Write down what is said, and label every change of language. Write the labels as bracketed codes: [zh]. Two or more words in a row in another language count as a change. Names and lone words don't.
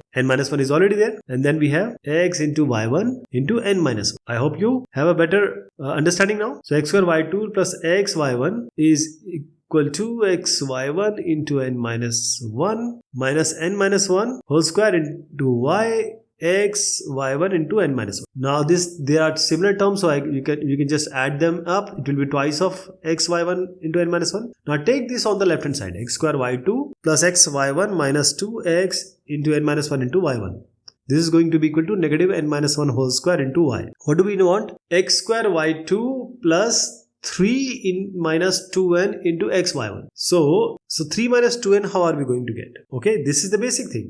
[en] N minus 1 is already there, and then we have x into y1 into n minus 1. I hope you have a better understanding now. So x square y2 plus xy1 is equal to xy1 into n minus 1 minus n minus 1 whole square into y x y1 into n minus 1. Now they are similar terms, so you can just add them up. It will be twice of x y1 into n minus 1. Now take this on the left hand side, x square y2 plus x y1 minus 2x into n minus 1 into y1. This is going to be equal to negative n minus 1 whole square into y. What do we want? X square y2 plus 3 in minus 2n into xy1. So 3 minus 2n, how are we going to get? Okay, this is the basic thing.